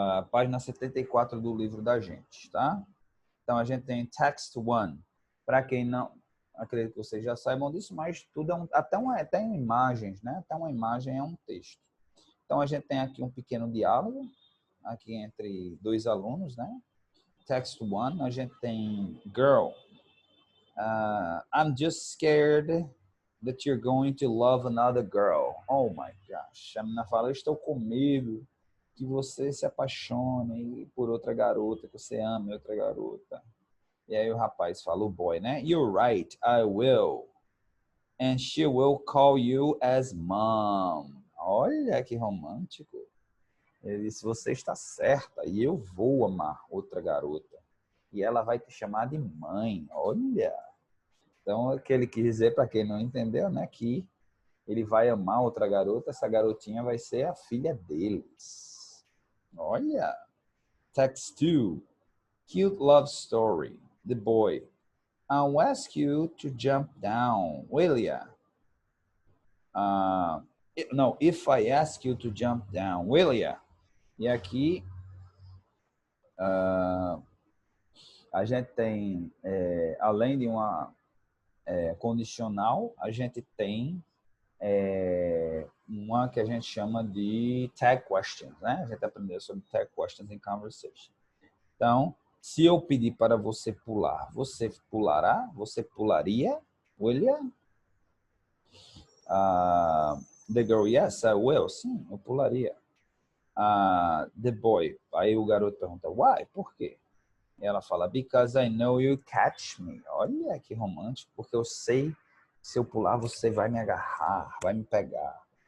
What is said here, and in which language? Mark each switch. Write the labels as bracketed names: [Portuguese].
[Portuguese] Página 74 do livro da gente, tá? Então a gente tem Text 1. Para quem não, acredito que vocês já saibam disso, mas tudo até imagens, né? Até uma imagem é um texto. Então a gente tem aqui um pequeno diálogo aqui entre dois alunos, né? [English] Text 1, [Portuguese] a gente tem [English] Girl, I'm just scared that you're going to love another girl. Oh my gosh. [Portuguese] A menina fala, eu estou com medo que você se apaixone por outra garota, que você ame outra garota. E aí o rapaz fala, o boy, né? [English] You're right, I will. And she will call you as mom. [Portuguese] Olha que romântico. Ele disse, você está certa e eu vou amar outra garota. E ela vai te chamar de mãe. Olha. Então, o que ele quis dizer, para quem não entendeu, né? Que ele vai amar outra garota, essa garotinha vai ser a filha deles. Olha. [English] Text 2. Cute love story. The boy. I'll ask you to jump down, will ya? No, if I ask you to jump down, will ya? [Portuguese] E aqui a gente tem, além de uma condicional, a gente tem uma que a gente chama de tag questions, né? A gente aprendeu sobre tag questions em conversation. Então, se eu pedir para você pular, você pulará? Você pularia? [English] Will ya? The girl, yes, I will. [Portuguese] Sim, eu pularia. [English] The boy, [Portuguese] aí o garoto pergunta, why? Por quê? E ela fala, [English] because I know you catch me. [Portuguese] Olha que romântico, porque eu sei que se eu pular você vai me agarrar, vai me pegar.